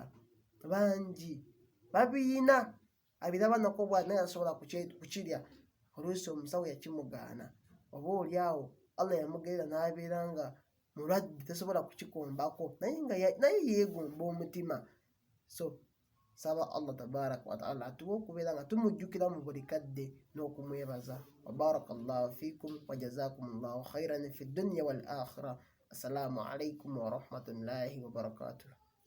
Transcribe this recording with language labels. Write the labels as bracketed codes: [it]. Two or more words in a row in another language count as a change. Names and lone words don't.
[lg] Bangi babiyina, abiraba nako bw'ati naye tasobola kukirya, oluusi omusawo yakimugaana, oba oliawo Allah yamugerera n'abeera nga mulwadde tasobola kukikombako, naye yeegomba omutima. So saba Allah [ar] تبارك وتعالى [lg] atuwe okubeera nga tumujjukira mu buli kadde n'okumwebaza. [ar] وبارك الله فيكم وجزاكم الله خيرا في الدنيا والآخرة. السلام عليكم ورحمة الله وبركاته.